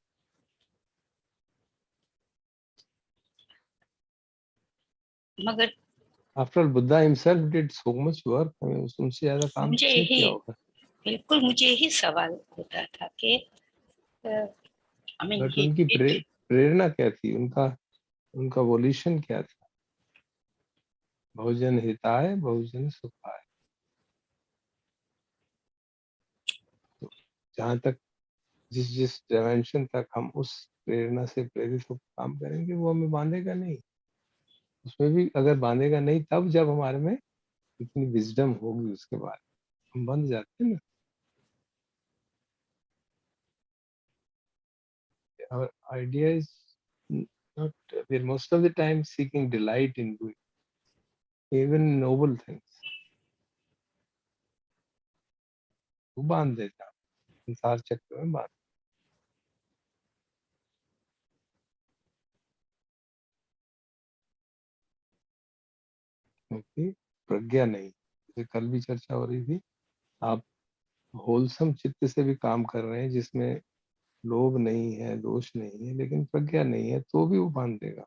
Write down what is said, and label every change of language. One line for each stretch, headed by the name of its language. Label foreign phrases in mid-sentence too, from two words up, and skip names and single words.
Hindi: मगर
English: After all Buddha himself did so much work.
Hindi: उनसे ज्यादा काम मुझे किसने यही किया होगा. बिल्कुल मुझे यही सवाल होता था कि
English: I mean
Hindi: बट उनकी प्रेरणा क्या थी, उनका वोल्यूशन क्या था.
Sanskrit: बहुजन हिताय बहुजन सुखाय.
Hindi: तो जहाँ तक जिस डायमेंशन तक हम उस प्रेरणा से प्रेरित होकर काम करेंगे, वो हमें बांधेगा नहीं. उसमें भी अगर बांधेगा नहीं, तब जब हमारे में इतनी विजडम होगी, उसके बाद हम बंध जाते हैं ना.
English: Our idea is not, we're most of the time seeking delight in doing even noble things.
Hindi: वो बांध देता संसार चक्र में बांध. क्योंकि प्रज्ञा नहीं, जैसे कल भी चर्चा हो रही थी, आप होलसम चित्त से भी काम कर रहे हैं जिसमें लोभ नहीं है, दोष नहीं है, लेकिन प्रज्ञा नहीं है, तो भी वो बांध देगा.